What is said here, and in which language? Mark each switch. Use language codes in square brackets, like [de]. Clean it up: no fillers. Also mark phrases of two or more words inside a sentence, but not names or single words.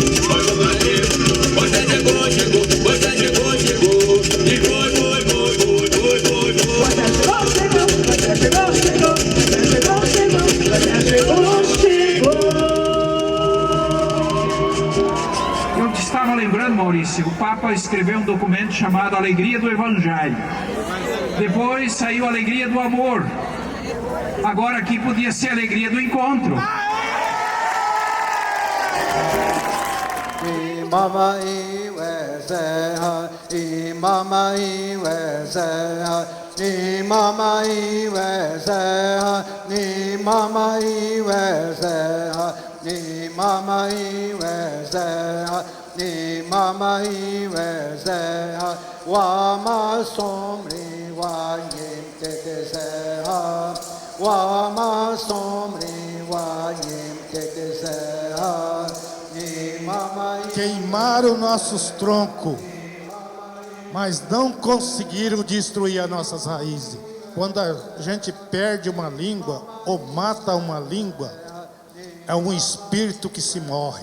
[pt] Eu te estava lembrando, Maurício, o Papa escreveu um documento chamado Alegria do Evangelho. Depois saiu Alegria do Amor. Agora aqui podia ser Alegria do Encontro. Mama iwezeha, mama iwezeha, mama iwezeha, mama iwezeha, mama iwezeha, mama iwezeha, wama somri wanyem tetezeha, wama somri wanyem tetezeha. Queimaram nossos troncos, mas não conseguiram destruir as nossas raízes. Quando a gente perde uma língua ou mata uma língua, é um espírito que se morre.